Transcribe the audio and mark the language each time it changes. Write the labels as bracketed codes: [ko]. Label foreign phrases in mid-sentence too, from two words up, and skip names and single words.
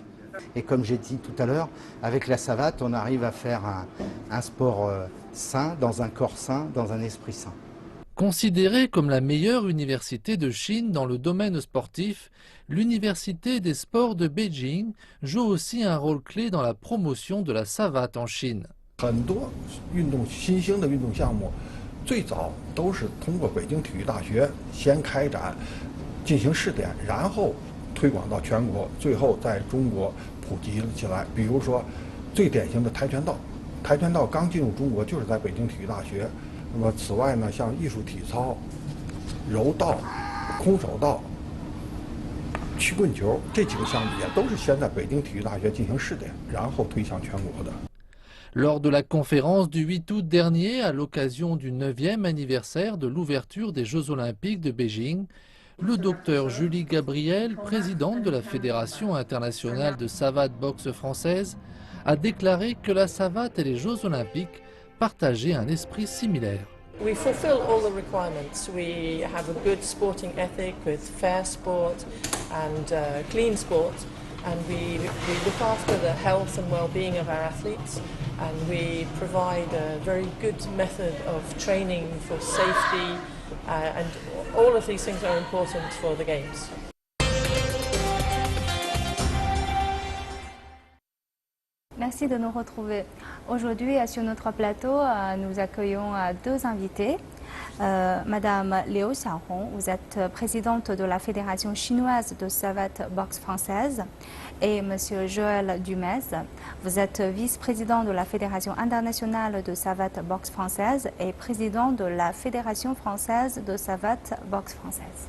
[fr] Et comme j'ai dit tout à l'heure, avec la savate, on arrive à faire un sport sain, dans un corps sain, dans un esprit sain. Considérée comme la meilleure université de Chine dans le domaine sportif, l'Université des sports de Beijing joue aussi un rôle clé dans la promotion de la savate en Chine. [zh] 很多新兴的运动项目，最早都是通过北京体育大学先开展，进行试点，然后推广到全国，最后在中国普及了起来。比如说，最典型的跆拳道，跆拳道刚进入中国就是在北京体育大学。那么此外呢，像艺术体操、柔道、空手道、曲棍球这几个项目也都是先在北京体育大学进行试点，然后推向全国的。 [fr] Lors de la conférence du 8 août dernier, à l'occasion du 9e anniversaire de l'ouverture des Jeux Olympiques de Beijing, le docteur Julie Gabriel, présidente de la Fédération internationale de savate boxe française, a déclaré que la savate et les Jeux Olympiques partageaient un esprit similaire. [en] We fulfill all the requirements. We have a good sporting ethic with fair sport and clean sport. And we look after the health and well-being of our athletes, and we provide a very good method of training for safety, and all of these things are important for the Games. [fr] Merci de nous retrouver. Aujourd'hui, sur notre plateau, nous accueillons deux invités. Madame Liu Xiaohong, vous êtes présidente de la Fédération chinoise de savate boxe française, et Monsieur Joël Dumez, vous êtes vice-président de la Fédération internationale de savate boxe française et président de la Fédération française de savate boxe française.